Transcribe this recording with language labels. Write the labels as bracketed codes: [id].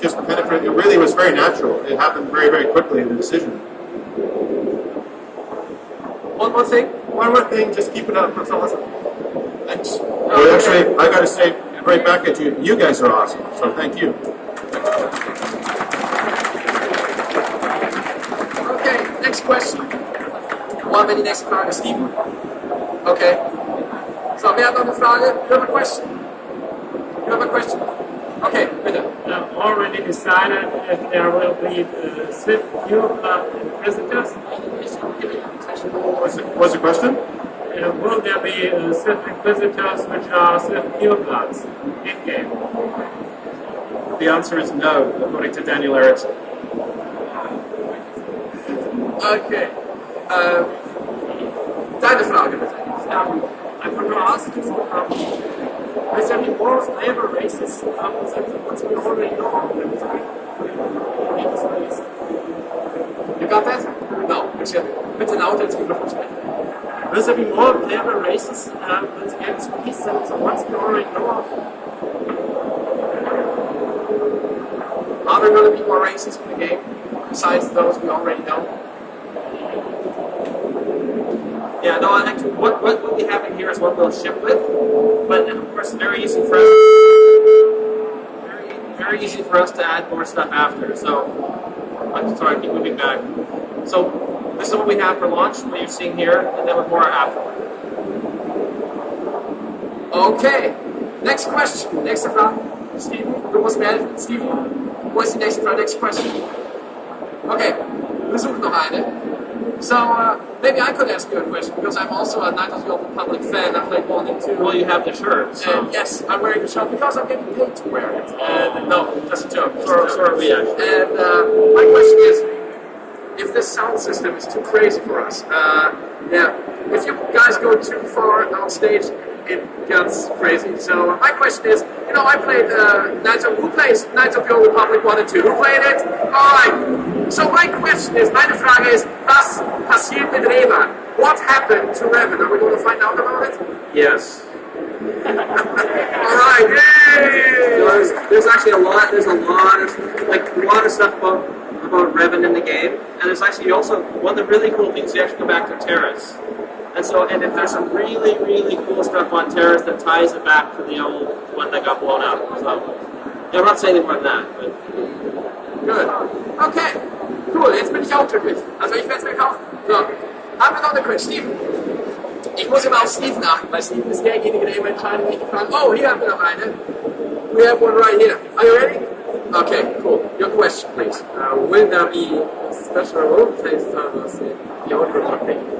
[en] Just kind of, it really was very natural. It happened very, very quickly, the decision. One more thing? One more thing, just keep it up. That's awesome. Thanks. Well, actually, I got to say, right back at you, you guys are awesome, so thank you. Okay, next question. [de] Wollen wir die nächste Frage, Steven? Okay. So, wer hat noch eine Frage? [en] You have a question? You have a question? Okay, bitte. Already decided if there will be Sith Inquisitors? What's the question? Will there be Sith Inquisitors which are Sith purebloods in-game? The answer is no, according to Daniel Erickson. Okay. [de] Deine Frage bitte. [en] I want to ask you, is there any more flavor races than what we already know? You got that? [de] No, bitte lauter ins Mikrofon sprechen. [en] Will there be more flavor races with the game's release than the ones we already know of? Are there going to be more races in the game besides those we already know? Yeah, no, actually, what we'll be having here is what we'll ship with, but of course, very easy for us to add more stuff after. So, I'm sorry, I keep moving back. So, this is what we have for launch, what you're seeing here, and then with more afterward. Okay, next question. [de] Nächste Frage. Steven, du musst mir helfen. Steven, wo ist die nächste Frage? [en] Next question. [de] Okay, wir suchen noch eine. [en] So, maybe I could ask you a question, because I'm also a Knights of the Old Republic fan. I played 1 and 2. Well, you have the shirt, so... And yes, I'm wearing the shirt because I'm getting paid to wear it. And no, just a joke. So are we, actually. And my question is, if this sound system is too crazy for us, if you guys go too far on stage, it gets crazy. So my question is, I played who plays Knights of the Old Republic 1 and 2? Who played it? Alright. So my question is, [de] meine Frage ist, was passiert mit Revan? [en] What happened to Revan? Are we going to find out about it? Yes. Alright, yay! There's actually a lot of stuff about Revan in the game, and there's actually also, one of the really cool things, you actually go back to Terrace. And if there's some really, really cool stuff on Terrace that ties it back to the old one that got blown up. So, I'm not saying anything more than that, but... Good. [de] Okay, cool, jetzt bin ich auch glücklich. Also ich werde es mir kaufen. So, haben wir noch eine Quiz, Steven? Ich muss immer auf Steven achten, weil Steven ist derjenige, der immer entscheidet, welche Fragen... Oh, hier haben wir noch eine. [en] We have one right here. Are you ready? Okay, cool. Your question, please. Will there be special role-play servers in the Old Republic?